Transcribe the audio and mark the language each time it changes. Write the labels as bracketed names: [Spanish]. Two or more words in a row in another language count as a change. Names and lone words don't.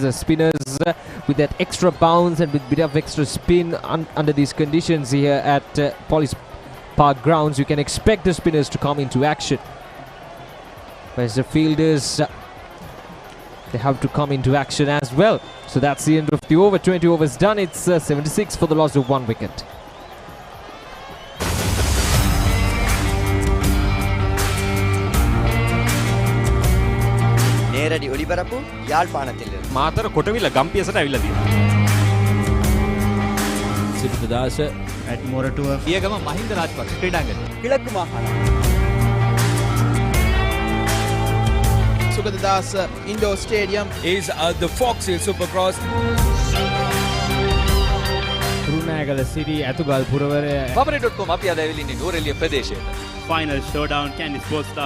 [English] The spinners with that extra bounce and with a bit of extra spin under these conditions here at Police Park grounds, you can expect the spinners to come into action. Whereas the fielders, they have to come into action as well. So that's the end of the over. 20 overs done. It's 76 for the loss of 1 wicket. [Tamil] நேரடி ஒளிபரப்பு யாழ்ப்பாணத்திலிருந்து [Sinhala] මාතර කොටවිල ගම්පියසට ඇවිල්ලා තියෙනවා. සිරිතදාස ඇට්මොරටුව පියගම මහින්ද රාජපක්ෂ ක්‍රීඩාංගණය [Tamil] கிழக்கு மாகாணம் [English] Sugadadasa Indoor Stadium is the Foxhill Supercross. [Sinhala] රුණෑගල සිරි ඇතුගල් පුරවරය Papare.com අපි අද ඇවිල්ලා ඉන්නේ නෝරෙලිය ප්‍රදේශයට. [English] Final showdown Candy Sports Club